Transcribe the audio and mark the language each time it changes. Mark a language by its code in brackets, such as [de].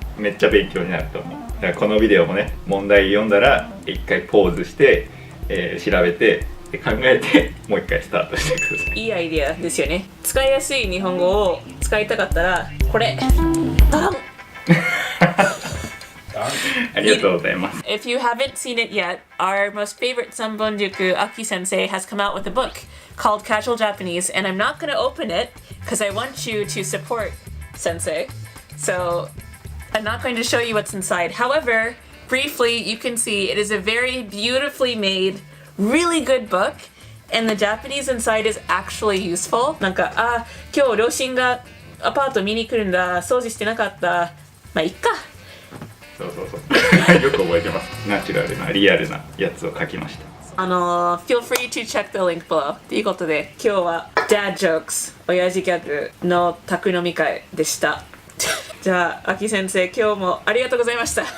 [ja] めっちゃ勉強になると思う。だからこのビデオもね、問題読んだら一回ポーズして、調べて考えてもう一回スタートしてください。いいアイディアですよね。使いやすい日本語を使いたかったらこれ。バン。ありがとうございます。 [en] If you haven't seen it yet, our most favorite Sanbonjuku Aki Sensei has come out with a book called Casual Japanese, and I'm not going to open it because I want you to support Sensei. So I'm not going to show you what's inside. However, briefly, you can see it is a very beautifully made, really good book, and the Japanese inside is actually useful. [ja] なんか、今日両親がアパート見に来るんだ、掃除してなかった。まあ、いっか。そうよく覚えてます。ナチュラルなリアルなやつを書きました。 [en] feel free to check the link below [ja] ということで今日は Dad Jokes 親父ギャグの宅飲み会でしたじゃあ秋先生今日もありがとうございました